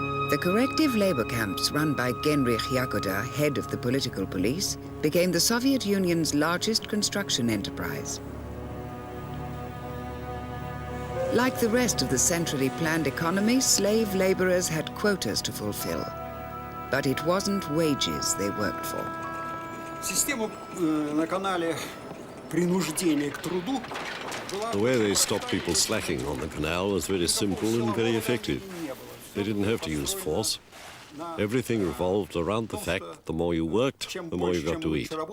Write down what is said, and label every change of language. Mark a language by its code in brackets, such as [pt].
[en] The corrective labor camps run by Guiney, head of the political police, became the Soviet Union's largest construction enterprise. Like the rest of the centrally planned economy, slave laborers had quotas to fulfill. But it wasn't wages they worked for. [ru] Система на канале принуждения к труду. [en] The way they stopped people slacking on the canal was very simple and very effective. They didn't have to use force. Everything revolved around the fact that the more you worked, the more you got to eat.